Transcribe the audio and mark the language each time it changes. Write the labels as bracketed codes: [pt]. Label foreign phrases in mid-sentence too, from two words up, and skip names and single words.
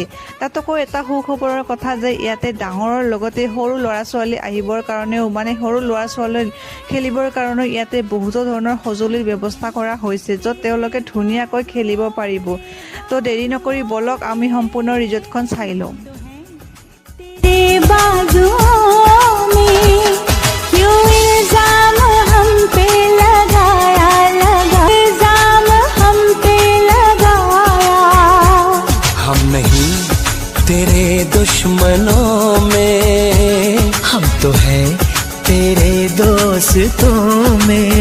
[as] তাতকৈ এটা সুখবৰৰ কথা যে ইয়াতে ডাঙৰৰ লগতে সৰু ল'ৰা ছোৱালী আহিবৰ কাৰণেও সৰু ল'ৰা ছোৱালী খেলিবৰ কাৰণেও ইয়াতে বহুতো ধৰণৰ সঁজুলিৰ ব্যৱস্থা কৰা হৈছে, য'ত তেওঁলোকে ধুনীয়াকৈ খেলিব পাৰিব। তো দেৰি নকৰি বলক আমি সম্পূৰ্ণ ৰিজৰ্টখন চাই লওঁ। [hi] हम नहीं तेरे दुश्मनों में, हम तो हैं तेरे दोस्तों में।